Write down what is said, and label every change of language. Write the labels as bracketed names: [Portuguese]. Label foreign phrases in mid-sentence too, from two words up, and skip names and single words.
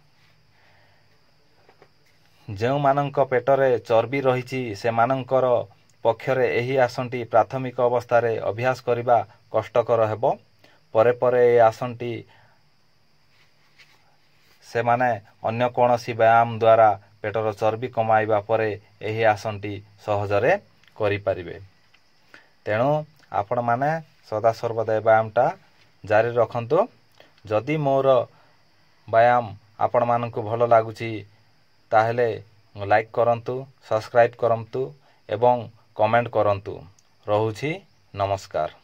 [Odia] ଯେଉଁ ମାନଙ୍କ ପେଟରେ ଚର୍ବି ରହିଛି ସେ ମାନଙ୍କର ପକ୍ଷରେ ଏହି ଆସନଟି ପ୍ରାଥମିକ ଅବସ୍ଥା ରେ ଅଭ୍ୟାସ କରିବା କଷ୍ଟକର ହେବ। ପରେ ପରେ ଏ ଆସନଟି ସେ ମାନେ ଅନ୍ୟ କୌଣସି ବ୍ୟାୟାମ ଦ୍ୱାରା ପେଟର ଚର୍ବି କମାଇବା ପରେ ଏହି ଆସନଟି ସହଜରେ କରି ପାରିବେ। ତେଣୁ ଆପଣ ମାନେ ସଦା ସର୍ବଦା ବ୍ୟାୟାମଟା ଜାରି ରଖନ୍ତୁ। ଯଦି ମୋର ବ୍ୟାୟାମ ଆପଣ ମାନଙ୍କୁ ଭଲ ଲାଗୁଛି ତାହେଲେ ଲାଇକ କରନ୍ତୁ, ସବସ୍କ୍ରାଇବ କରନ୍ତୁ ଏବଂ କମେଣ୍ଟ କରନ୍ତୁ। ରହୁଛି ନମସ୍କାର।